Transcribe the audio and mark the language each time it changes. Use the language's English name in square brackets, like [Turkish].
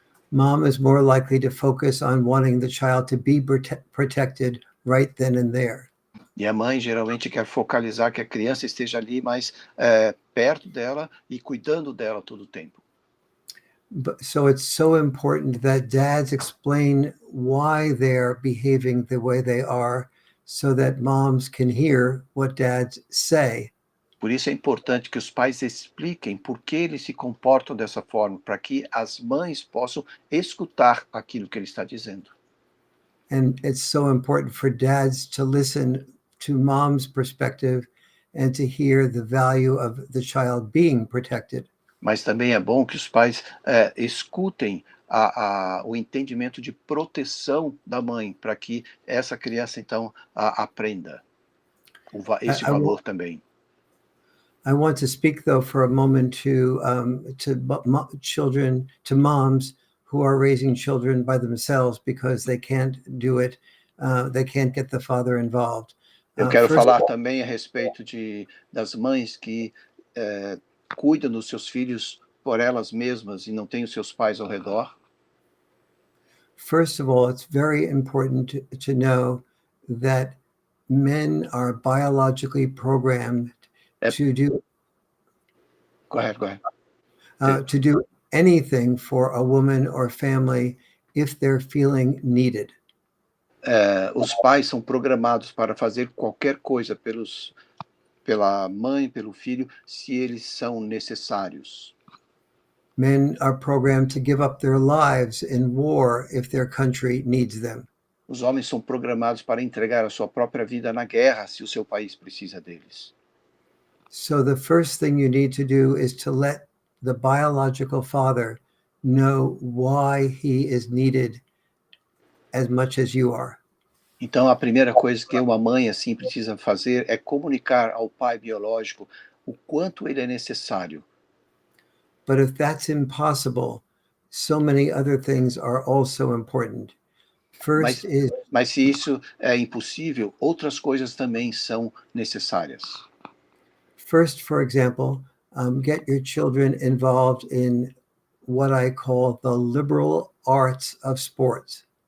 [English] Mom is more likely to focus on wanting the child to be protected right then and there. [Portuguese] E a mãe geralmente quer focalizar que a criança esteja ali mais perto dela e cuidando dela todo o tempo. [English] So it's so important that dads explain why they're behaving the way they are so that moms can hear what dads say. [Portuguese] Por isso é importante que os pais expliquem por que eles se comportam dessa forma, para que as mães possam escutar aquilo que ele está dizendo. [English] And it's so important for dads to listen to mom's perspective and to hear the value of the child being protected. [Portuguese] Mas também é bom que os pais escutem o entendimento de proteção da mãe, para que essa criança, então, aprenda esse valor também. [English] I want to speak, though, for a moment to children, to moms who are raising children by themselves because they can't do it. They can't get the father involved. [Portuguese] Eu quero falar também a respeito das mães que cuidam dos seus filhos por elas mesmas e não têm os seus pais ao redor. [English] First of all, it's very important to know that men are biologically programmed to do Go ahead. to do anything for a woman or family if they're feeling needed. [Portuguese] Os pais são programados para fazer qualquer coisa pela mãe, pelo filho, se eles são necessários. [English] Men are programmed to give up their lives in war if their country needs them. [Portuguese] Os homens são programados para entregar a sua própria vida na guerra se o seu país precisa deles. [English] So the first thing you need to do is to let the biological father know why he is needed as much as you are. [Portuguese] Então, a primeira coisa que uma mãe assim precisa fazer é comunicar ao pai biológico o quanto ele é necessário. [English] But if that's impossible, so many other things are also important. [Portuguese] Mas se isso é impossível, outras coisas também são necessárias. [English] First, for example, get your children involved in what I call the liberal arts of sports.